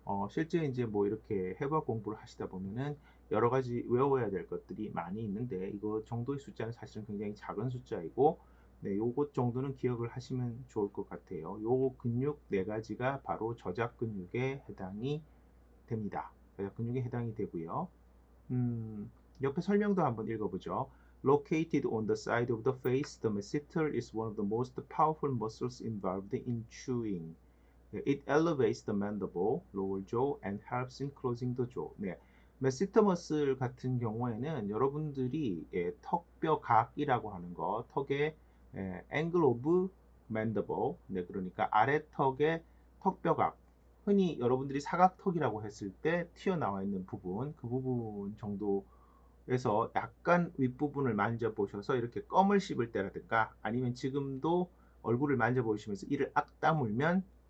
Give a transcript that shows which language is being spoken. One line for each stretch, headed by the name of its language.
Korean: 실제 이제 뭐 이렇게 해부학 공부를 하시다 보면은 여러 가지 외워야 될 것들이 많이 있는데, 이거 정도의 숫자는 사실은 굉장히 작은 숫자이고, 요것 정도는 기억을 하시면 좋을 것 같아요. 요 근육 4가지가 바로 저작 근육에 해당이 됩니다. 저작 근육에 해당이 되고요. 옆에 설명도 한번 읽어보죠.
English: Located on the side of the face, the masseter is one of the most powerful muscles involved in chewing. It elevates the mandible, lower jaw, and helps in closing the jaw.
Korean: 메시터 머슬 같은 경우에는 여러분들이 턱뼈각이라고 하는 거, 턱의 angle of mandible, 그러니까 아래턱의 턱뼈각, 흔히 여러분들이 사각턱이라고 했을 때 튀어나와 있는 부분, 그 부분 정도에서 약간 윗부분을 만져보셔서 이렇게 껌을 씹을 때라든가, 아니면 지금도 얼굴을 만져보시면서 이를 악 다물면